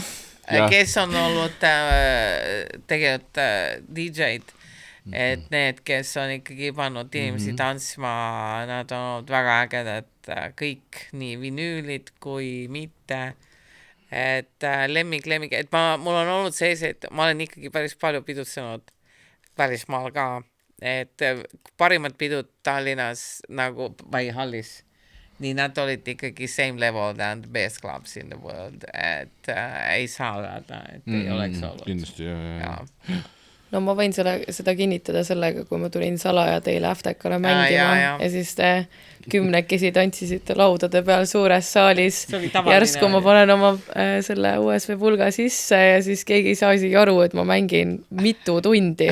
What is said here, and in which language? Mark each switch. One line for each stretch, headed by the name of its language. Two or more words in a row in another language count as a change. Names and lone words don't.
Estonian: Kes on olnud tegelikult DJ-d, et need, kes on ikkagi pannud inimesi tantsima, nad on olnud väga ägedad, kõik nii vinüülid kui mitte, et lemmik, et mul on olnud selliseid, ma olen ikkagi päris palju pidutsenud päris maal ka, et parimad pidud Tallinnas nagu või hallis. Nii nad olid ikkagi
English: same level than the best clubs in the world,
Estonian: et ei saa öelda, et ei oleks olnud. Kindlasti, jah. No ma võin seda kinnitada sellega, kui ma tulin salaja teile Aftekale mängima ja siis te 10 tantsisite laudade peal suures saalis. Järsku ma panen oma selle USB pulga sisse ja siis keegi ei saa isegi aru, et ma mängin mitu tundi.